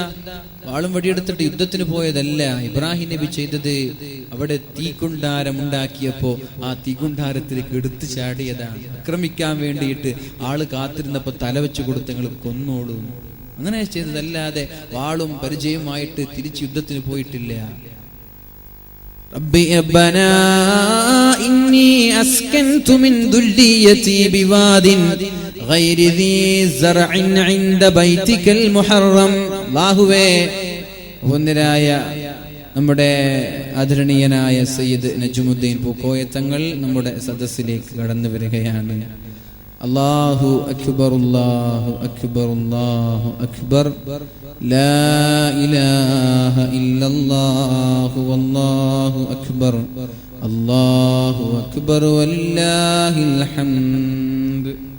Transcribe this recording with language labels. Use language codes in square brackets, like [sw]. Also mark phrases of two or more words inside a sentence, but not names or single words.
[ml] വാളും വടിയെടുത്തിട്ട് യുദ്ധത്തിന് പോയതല്ല. ഇബ്രാഹിം നബി ചെയ്തത് അവിടെ തീക്കുണ്ടാരം ഉണ്ടാക്കിയപ്പോ ആ തീക്കുണ്ടാരത്തിലേക്ക് എടുത്തു ചാടിയതാണ്. ആക്രമിക്കാൻ വേണ്ടിയിട്ട് ആള് കാത്തിരുന്നപ്പോ തലവെച്ചു കൊടുത്ത് നിങ്ങൾ കൊന്നോളൂ, അങ്ങനെ ചെയ്തതല്ലാതെ വാളും പരിചയമായിട്ട് തിരിച്ച് യുദ്ധത്തിന് പോയിട്ടില്ല. [ar] ربي ربنا إني أسكنت من ذريتي بواد غير ذي زرع عند بيتك المحرم. [ml] അല്ലാഹുവേ, വന്ദരായ നമ്മുടെ ആദരണീയനായ സയ്യിദ് നജ്മുദ്ദീൻ പൂക്കോയ തങ്ങൾ നമ്മുടെ സദസ്സിലേക്ക് കടന്നു വരികയാണ്. [ar] الله أكبر، الله أكبر، الله أكبر، لا إله إلا الله والله أكبر، الله أكبر ولله الحمد.